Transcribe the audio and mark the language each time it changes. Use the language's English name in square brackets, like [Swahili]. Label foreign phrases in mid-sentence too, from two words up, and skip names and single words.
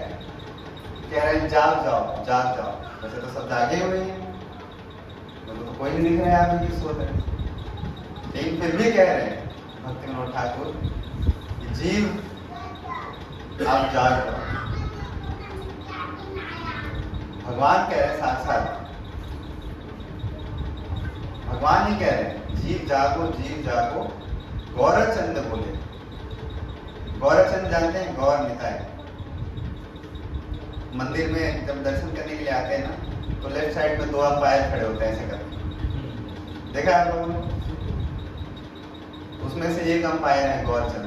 [Hindi] कह रहे हैं जाग जाओ, जाग जाओ। वैसे तो सब जागे हुए हैं, तो कोई नहीं दिख रहा है आप कि सो रहे हैं, लेकिन फिर भी कह रहे हैं भक्ति विनोद ठाकुर, जीव आप जाग जाओ। भगवान कह रहे हैं साथ साथ, भगवान ही कह रहे हैं जीव जागो, जीव जागो। गौरचंद बोले। गौरचंद जानते हैं? गौर निताय। मंदिर में जब दर्शन करने के लिए आते हैं ना, तो लेफ्ट साइड में 2 अंपायर खड़े होते हैं ऐसे करके, देखा आप लोगों ने? उसमें से एक अंपायर है गौरचंद।